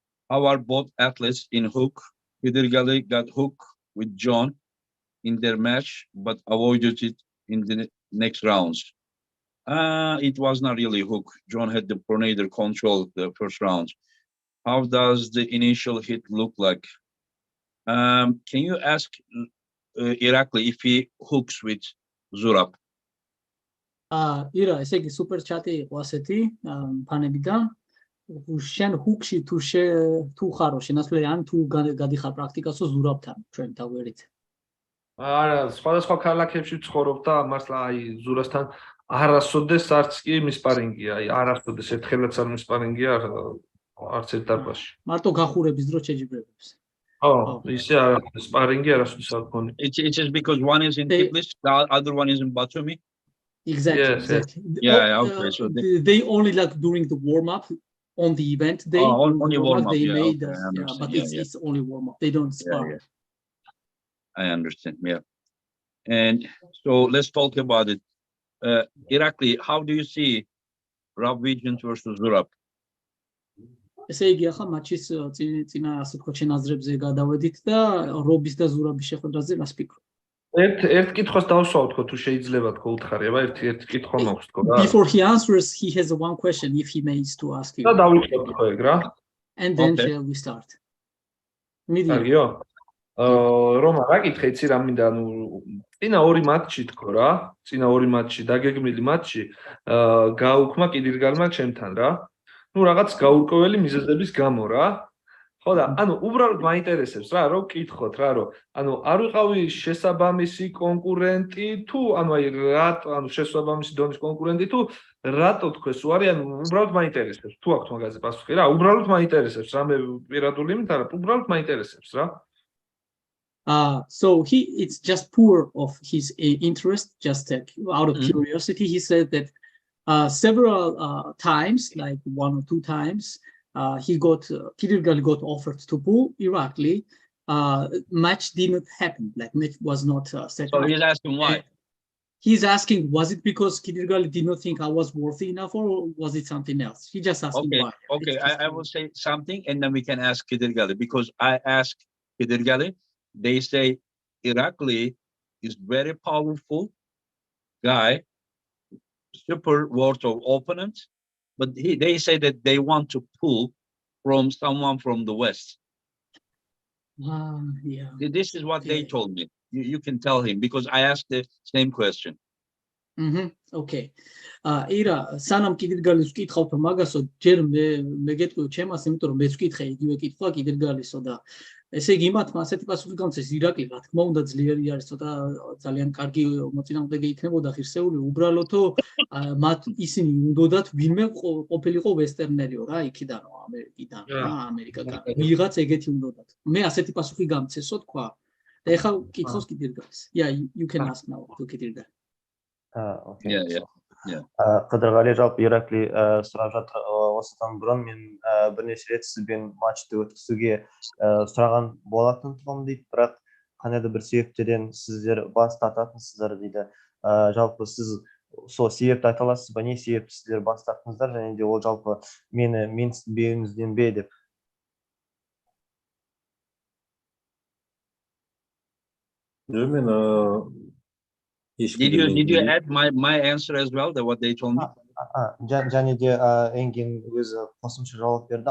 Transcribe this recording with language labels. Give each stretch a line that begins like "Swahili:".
English: How are both athletes in hook? Kedergali got hooked with John in their match, but avoided it in the next rounds. It was not really hook. John had the pronator control the first round. How does the initial hit look like? Can you ask Irakli if he hooks with Zurab?
Georgian: ირა, ესე იგი სუპერ ჩატი იყო ასეთი ფანებიდან. შენ ჰუქში თუ ხარო შენასვლელი ან თუ გადიხარ პრაქტიკასო ზურაბთან ჩვენ დავერით. არა, სხვადასხვა ქალაქებში ცხოვრობ და მართლა აი ზურასთან არასოდეს არც კი მისპარინგია, აი არასოდეს ერთხელაც არ მისპარინგია არც ერთ დარბაზში. მარტო გახურების დროს შეჯიბრებებს. ისე არა, სპარინგი არასოდეს არ გქონია.
English: It's just because one is in Tiflis, the other one is in Batumi. Exactly. Yes, exactly. Yeah, okay. So they only like during the warm up on the event day. Only warm up. They Yeah, made, okay, I understand. but Yeah, it's only warm up. They don't spar. yeah. I understand. Yeah. And so let's talk about it. Irakli, how do you see Rob Vigent versus Zurab?
Georgian: ესე იგი ახლა მატჩის წინა ასე ვთქვათ შენაზრებზე გადავედით და რობის და ზურაბის შეხვედრაზე რას ფიქრობ? ერთ კითხვას დავსვავ თქო თუ შეიძლება თქო უთხარი, აბა ერთ კითხვა მაქვს თქო რა.
English: Before he answers, he has one question if he may to ask you.
Georgian: და დავიწყოთ თქო ეგ რა.
English: And then Okay. shall we start?
Georgian: მიდი. კარგიო? რომა, რა კითხე იცი რა მინდა, ანუ წინა ორი მატჩი თქო რა, წინა ორი მატჩი, დაგეგმილი მატჩი, გაუქმა კიდირგალმა ჩემთან რა. ნუ რაღაც გაურკვეველი მიზეზების გამო რა. ხო და ანუ უბრალოდ მაინტერესებს რა, რომ კითხოთ რა, რომ ანუ არ ვიყავი შესაბამისი კონკურენტი თუ ანუ აი რატო, ანუ შესაბამისი დონის კონკურენტი თუ რატო თქვეს უარი, ანუ უბრალოდ მაინტერესებს. თუ აქვთ მაგაზე პასუხი რა, უბრალოდ მაინტერესებს, რამე პირადული იმით არა, უბრალოდ მაინტერესებს რა.
English: So it's just poor of his interest, just out of curiosity. He said that several times, like 1 or 2 times, Kidirgali got offered to pull Irakli. Match didn't happen. Like match was not set. So he's asking why. He's asking, was it because Kidirgali did not think I was worthy enough, or was it something else? He just asking why. Okay. I will say something, and then we can ask Kidirgali, because I asked Kidirgali. They say Irakli is very powerful guy, super worth of opponent, but they say that they want to pull from someone from the West. Yeah. This is what they told me. You can tell him, because I asked the same question. Okay.
Georgian: ირა, სანამ კიდირგალის ვკითხავთ მაგასო, ჯერ მე გეტყვი ჩემას, იმიტომ რომ მეც ვკითხე იგივე კითხვა კიდირგალისო და ესე იგი იმათმა ასეთი პასუხი გამწეს, ირაკლი რა თქმა უნდა ძლიერი არის, ცოტა ძალიან კარგი მოწინააღმდეგე იქნებოდა ღირსეული, უბრალოდო მათ ისინი უნდათ ვინმე ყოფილიყო ვესტერნერიო რა, იქიდანო ამერიკიდან რა, ამერიკაგან ვიღაც ეგეთი უნდათ. მე ასეთი პასუხი გამწესო თქვა და ეხლა კითხავს კიდირგალის.
English: Yeah, you can ask now to კიდირგალი. Okay. Yeah.
Kazakh: Қыдырғали жалпы Иракли сұрап жатыр, осыдан бұрын мен бірнеше рет сізбен матчты өткізуге сұраған болатын тұғым дейді, бірақ қандай да бір себептерден сіздер бас тартатынсыздар дейді. Жалпы сіз сол себепті айта аласыз ба, не себепті сіздер бас тарттыңыздар, және де ол жалпы мені менсінбеуіңізден бе деп. жоқ мен
English: Did you add my answer as well, that what they told me?
Kazakh: Және де Engin өзі қосымша жауап берді.